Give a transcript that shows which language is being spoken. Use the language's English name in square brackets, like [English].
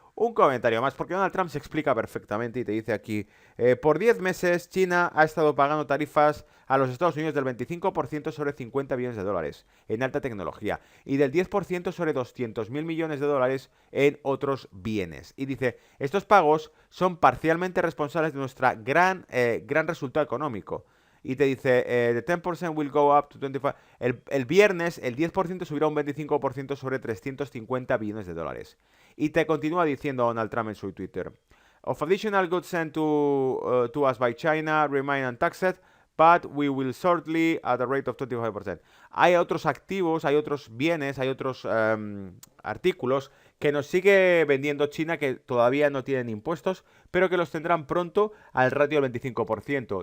[Spanish] Un comentario más, porque Donald Trump se explica perfectamente y te dice aquí, por 10 meses China ha estado pagando tarifas a los Estados Unidos del 25% sobre 50 billones de dólares en alta tecnología y del 10% sobre 200.000 millones de dólares en otros bienes. Y dice, estos pagos son parcialmente responsables de nuestra gran resultado económico. Y te dice, [English] the 10% will go up to 25. [Spanish] El viernes el 10% subirá un 25% sobre 350 billones de dólares. Y te continúa diciendo Donald Trump en su Twitter. [English] Of additional goods sent to us by China remain untaxed, but we will shortly at a rate of 25%. [Spanish] Hay otros activos, hay otros bienes, hay otros artículos que nos sigue vendiendo China que todavía no tienen impuestos, pero que los tendrán pronto al ratio del 25%.